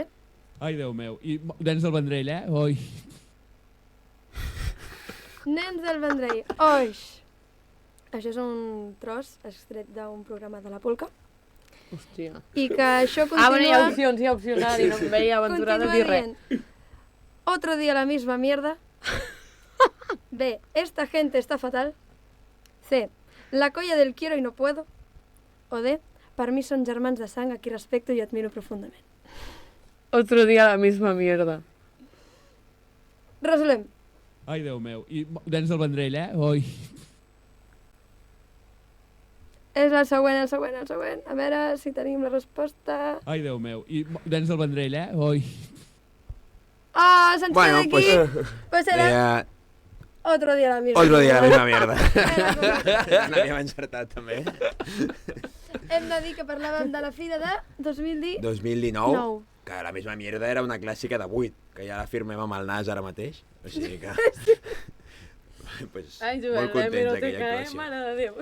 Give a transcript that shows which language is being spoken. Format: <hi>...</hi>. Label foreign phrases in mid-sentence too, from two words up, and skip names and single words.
<ca>Ai, Déu meu. I nens del Vendrell, Oi. Nens del Vendrell. Oix. Això és un tros extret d'un programa de la Polca. Hòstia. I que això continua... Bueno, hi ha opcions, i no em veia aventurada a dir res. dient,</ca> <es>otro día la misma mierda. B, esta gente está fatal. C,</es> <ca>la colla del</ca> <es>quiero y no puedo.</es> <ca>O D, per mi són germans de sang a qui respecto i admiro profundament.</ca> <es>Otro día la misma mierda.</es> <ca>Resolem. Ai, Déu meu. I nens del Vendrell, Oi. És el següent. A veure si tenim la resposta. Ai, Déu meu. I nens del Vendrell, Oi. Ah, se'ns Bueno, queda aquí.</ca> <es>Pues era otro día la misma Otro dia la misma mierda. mierda.</es> <ca>N'havíem encertat, també. Hem de dir que parlàvem de la fira de 2019. 2019, Nou. que</ca> <es>la misma mierda</es> <ca>era una clàssica de 8, que ja la firmem amb el nas ara mateix. O sigui que... pues, Ai, molt Joan, la contents d'aquella hemeroteca, actuació. mare de Déu.</ca>